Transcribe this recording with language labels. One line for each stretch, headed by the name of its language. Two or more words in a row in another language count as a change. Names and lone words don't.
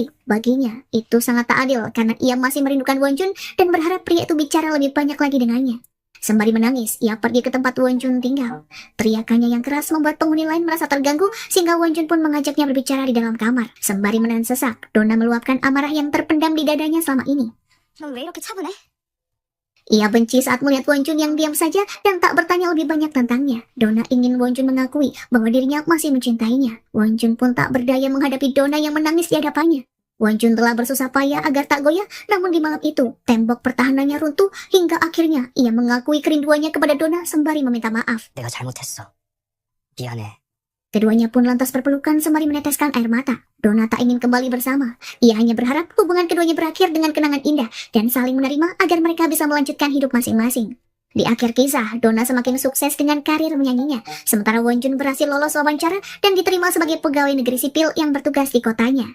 Indonesian: Baginya, itu sangat tak adil karena ia masih merindukan Won Jun dan berharap pria itu bicara lebih banyak lagi dengannya. Sembari menangis, ia pergi ke tempat Won Jun tinggal. Teriakannya yang keras membuat penghuni lain merasa terganggu sehingga Won Jun pun mengajaknya berbicara di dalam kamar. Sembari menahan sesak, Donna meluapkan amarah yang terpendam di dadanya selama ini.
Korean: 넌 왜 이렇게 차분해?
Indonesian: Ia benci saat melihat Won Jun yang diam saja dan tak bertanya lebih banyak tentangnya. Donna ingin Won Jun mengakui bahwa dirinya masih mencintainya. Won Jun pun tak berdaya menghadapi Donna yang menangis di hadapannya. Won Jun telah bersusah payah agar tak goyah, namun di malam itu, tembok pertahanannya runtuh hingga akhirnya ia mengakui kerinduannya kepada Donna sembari meminta maaf.
Korean: 내가 잘못했어. 미안해.
Indonesian: Keduanya pun lantas berpelukan sembari meneteskan air mata. Donna tak ingin kembali bersama. Ia hanya berharap hubungan keduanya berakhir dengan kenangan indah dan saling menerima agar mereka bisa melanjutkan hidup masing-masing. Di akhir kisah, Donna semakin sukses dengan karir menyanyinya, sementara Won Jun berhasil lolos wawancara dan diterima sebagai pegawai negeri sipil yang bertugas di kotanya.